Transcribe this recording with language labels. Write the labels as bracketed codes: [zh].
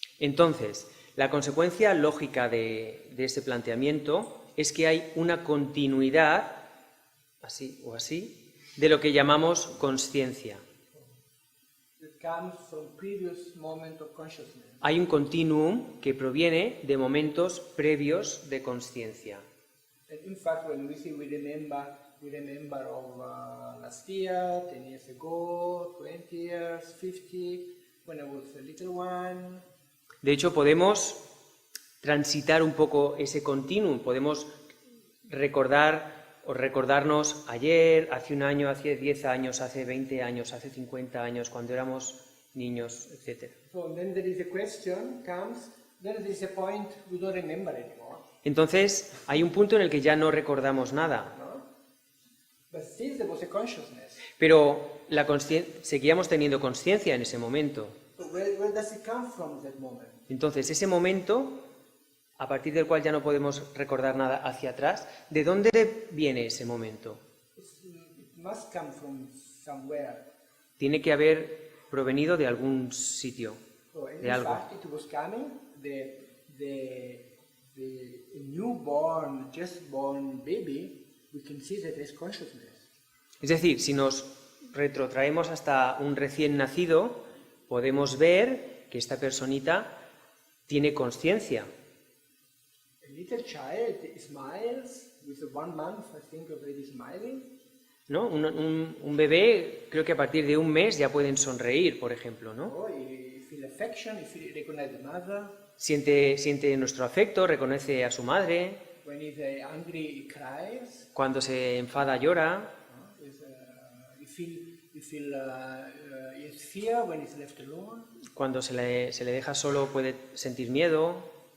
[es] Entonces, la consecuencia lógica de este planteamiento es que hay una continuidad, así o así, de lo que llamamos consciencia. [en] That comes from previous moment of consciousness. [es] Hay un continuum que proviene de momentos previos de consciencia. [en] And in fact, when we say we remember of last year, 10 years ago, 20 years, 50, when I was a little one. [es] De hecho, podemos transitar un poco ese continuum, podemos recordar o recordarnos ayer, hace un año, hace 10 años, hace 20 años, hace 50 años, cuando éramos niños, etc. [en] So then there is a question comes, then there is a point we don't remember anymore. [es] Entonces, hay un punto en el que ya no recordamos nada, No? [en] But still there was a consciousness. [es] pero seguíamos teniendo conciencia en ese momento. [en] So where does it come from, that moment? [es] Entonces, ese momento, a partir del cual ya no podemos recordar nada hacia atrás, ¿de dónde viene ese momento? [en] It must come from somewhere. [es] Tiene que haber provenido de algún sitio, [en] So in [es] de algo. [en] fact, it was coming, the newborn, just born baby, we can see that there's consciousness. [es] Es decir, si nos retrotraemos hasta un recién nacido, podemos ver que esta personita tiene conciencia. [en] A little child smiles with 1 month, I think, already smiling. [es] ¿No? Un bebé, creo que a partir de un mes ya pueden sonreír, por ejemplo, ¿no? [en] Oh, he feel affection, he recognize the mother. [es] Siente nuestro afecto, reconoce a su madre, [en] When he's angry, he cries. [es] cuando se enfada llora, [en] He feel he has fear when he's left alone. [es] cuando se le deja solo puede sentir miedo.